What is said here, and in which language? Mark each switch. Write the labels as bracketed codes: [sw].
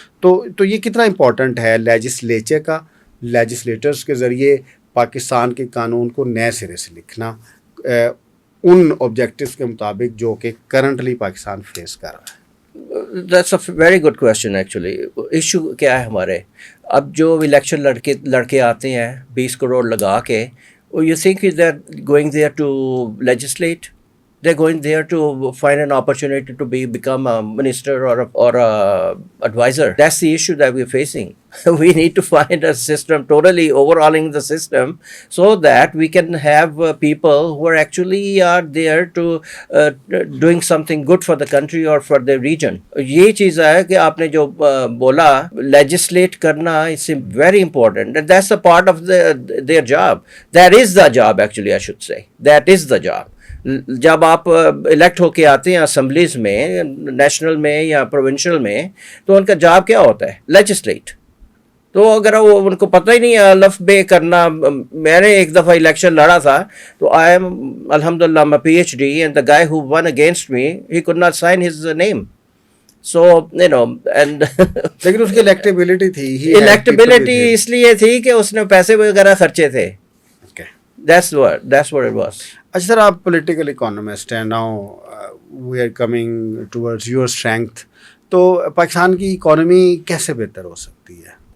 [ur] تو یہ کتنا امپورٹنٹ ہے لیجسلیچر کا، لیجسلیٹرز کے ذریعے پاکستان کے قانون کو نئے سرے سے لکھنا ان آبجیکٹیوز کے مطابق جو کہ کرنٹلی پاکستان فیس کر رہا ہے. [en] That's a very good question. [ur] Actually issue کیا ہے ہمارے اب جو الیکشن لڑکے آتے ہیں 20 کروڑ لگا کے، [en] you think they're going there to legislate? They're going there to find an opportunity to become a minister or a advisor. That's the issue that we're facing. We need to find a system, totally overhauling the system, so that we can have people who are actually are there to doing something good for the country or for the region. [ur] یہ چیز ہے کہ آپ نے جو بولا [en] legislate کرنا is very important, and that's a part of their job. That is the job actually, I should say. That is the job. [ur] جب آپ الیکٹ ہو کے آتے ہیں اسمبلیز میں، نیشنل میں یا پروونشل میں، تو ان کا جاب کیا ہوتا ہے؟ لیجسلیٹ. تو اگر وہ ان کو پتہ ہی نہیں ہے الف بے کرنا. میں نے ایک دفعہ الیکشن لڑا تھا تو آئی ایم الحمدللہ [en] I'm a PhD and the guy who won against me he could not sign his name. So you know and [ur] لیکن اس کی الیکٹیبلٹی تھی، الیکٹیبلٹی اس لیے تھی کہ اس نے پیسے وغیرہ خرچے تھے. [en] That's what it was. [ur] اچھا سر، آپ پولیٹیکل اکانومسٹ ہیں. [en] Now we are coming towards your strength. [ur] تو پاکستان کی اکانومی کیسے بہتر ہو سکتی ہے؟